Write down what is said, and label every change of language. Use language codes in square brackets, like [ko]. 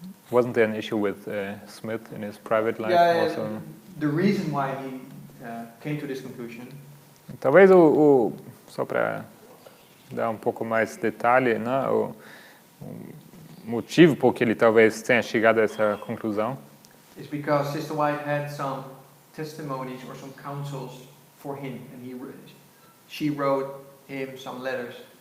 [en] Wasn't there an issue with Smith in his private life also? The reason why he came to this conclusion. [pt] Talvez só para dar um pouco mais de detalhe, né? motivo por que ele talvez tenha chegado a essa conclusão [en] is because Sister White had some testimonies or some counsels for him, and she wrote him some letters.